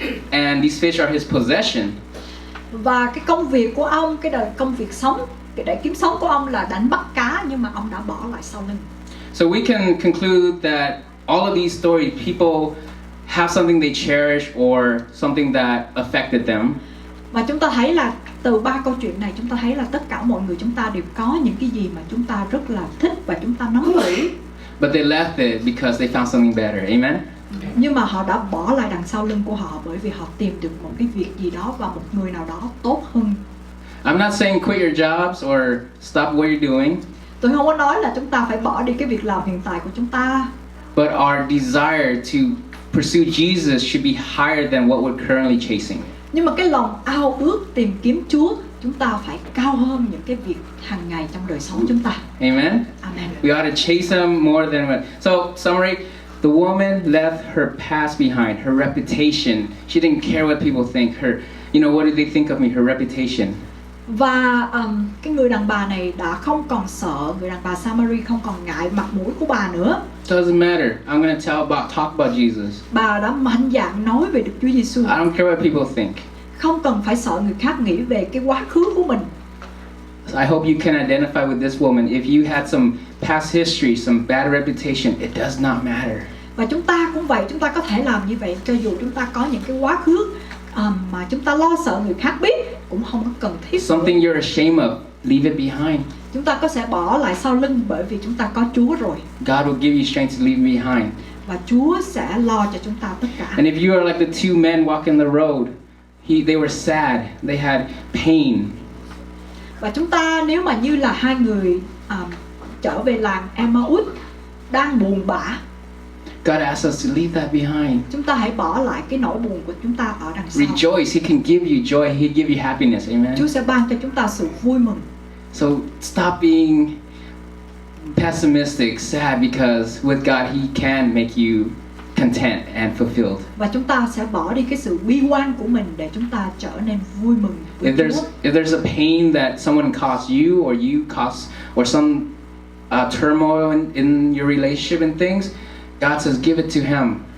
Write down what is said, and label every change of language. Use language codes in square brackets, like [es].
[en] And these fish are his possession. [vi] Và cái công việc của ông, công việc sống, để kiếm sống của ông là đánh bắt cá, nhưng mà ông đã bỏ lại sau lưng. [en] So we can conclude that all of these stories, people have something they cherish or something that affected them. [vi] Và chúng ta thấy là từ 3 câu chuyện này, chúng ta thấy là tất cả mọi người chúng ta đều có những cái gì mà chúng ta rất là thích và chúng ta nắm giữ. [en] But they left it because they found something better. Amen. [vi] Nhưng mà họ đã bỏ lại đằng sau lưng của họ bởi vì họ tìm được một cái việc gì đó và một người nào đó tốt hơn. [en] I'm not saying quit your jobs or stop what you're doing. [vi] Tôi không có nói là chúng ta phải bỏ đi cái việc làm hiện tại của chúng ta. [en] But our desire to pursue Jesus should be higher than what we're currently chasing. [vi] Nhưng mà cái lòng ao ước tìm kiếm Chúa, chúng ta phải cao hơn những cái việc hàng ngày trong đời sống chúng ta. [en] Amen. Amen. We ought to chase him more than what. So, summary, the woman left her past behind, her reputation. She didn't care what people think. What did they think of me? Her reputation. [vi] Và cái người đàn bà này đã không còn sợ, người đàn bà Samari không còn ngại mặt mũi của bà nữa. [en] Doesn't matter. I'm going to talk about Jesus. [vi] Bà đã mạnh dạn nói về Đức Chúa Giêsu. [en] I don't care what people think. [vi] Không cần phải sợ người khác nghĩ về cái quá khứ của mình. [en] I hope you can identify with this woman. If you had some past history, some bad reputation, it does not matter. [vi] Và chúng ta cũng vậy, chúng ta có thể làm như vậy cho dù chúng ta có những cái quá khứ mà chúng ta lo sợ người khác biết cũng không có cần thiết. [en] Something you're ashamed of, leave it behind. [vi] Chúng ta có sẽ bỏ lại sau lưng bởi vì chúng ta có Chúa rồi. [en] God will give you strength to leave behind. [vi] Và Chúa sẽ lo cho chúng ta tất cả. [en] And if you are like the two men walking the road, they were sad, they had pain. [vi] Và chúng ta nếu mà như là hai người trở về làng Emmaus đang buồn bã, [en] God asks us to leave that behind. [vi] chúng ta hãy bỏ lại cái nỗi buồn của chúng ta ở đằng sau. [en] Rejoice, He can give you joy, He'll give you happiness, amen. [vi] Chúa sẽ ban cho chúng ta sự vui mừng. [en] So stop being pessimistic, sad, because with God He can make you content and fulfilled. [vi] Và chúng ta sẽ bỏ đi cái sự bi quan của mình để chúng ta trở nên vui mừng với Chúa. [en] If there's a pain that someone caused you cause, or some turmoil in your relationship and things, God says give it to Him.